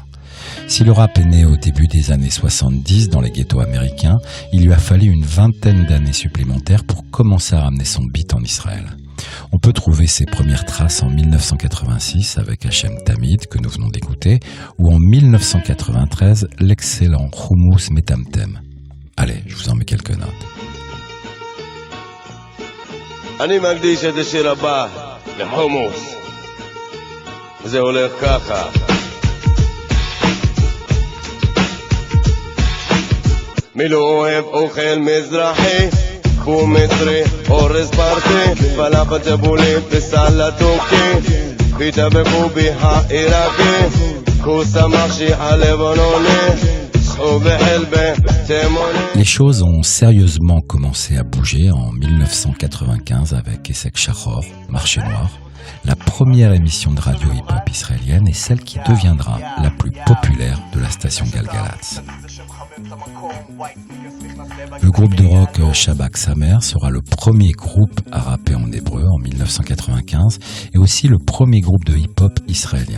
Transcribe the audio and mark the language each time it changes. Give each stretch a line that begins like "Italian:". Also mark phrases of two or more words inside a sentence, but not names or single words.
French: Si le rap est né au début des années 70 dans les ghettos américains, il lui a fallu une vingtaine d'années supplémentaires pour commencer à ramener son beat en Israël. On peut trouver ses premières traces en 1986 avec Hachem Tamid que nous venons d'écouter ou en 1993 l'excellent Hummus Metamtem. Allez, je vous en mets quelques notes.
Hebrew: אני מקדיש את השיר הבא לחומוס. זה הולך ככה. מי לא אוהב אוכל מזרחי? קחו מצרי, אורז פרטי, פלאפל ג'בולית וסלט טורקי, פיתה וקובי העיראקי, כוס המחשי הלבנוני, שחו בחלבה תימוני.
French: Les choses ont sérieusement commencé à bouger en 1995 avec Essek Shachor, Marché Noir, la première émission de radio hip-hop israélienne et celle qui deviendra la plus populaire de la station Galgalatz. Le groupe de rock Shabak Samer sera le premier groupe à rapper en hébreu en 1995 et aussi le premier groupe de hip-hop israélien.